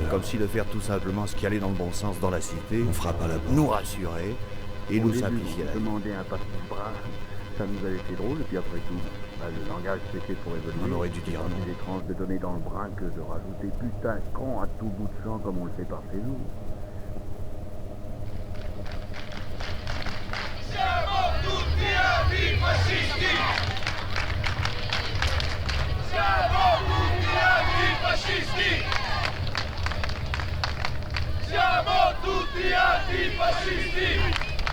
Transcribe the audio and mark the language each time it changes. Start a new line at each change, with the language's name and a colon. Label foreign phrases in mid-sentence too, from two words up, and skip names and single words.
French: Comme si de faire tout simplement ce qui allait dans le bon sens dans la cité, on frappe à la porte, nous rassurer et nous simplifier la vie. Demander un passeport brun, ça nous avait fait drôle, et puis après tout, le langage c'était pour évoluer. On aurait dû dire non. C'est étrange de donner dans le brin que de rajouter putain con à tout bout de champ comme on le fait par chez nous.
Italian: Siamo tutti antifascisti! Siamo tutti antifascisti! Siamo tutti antifascisti!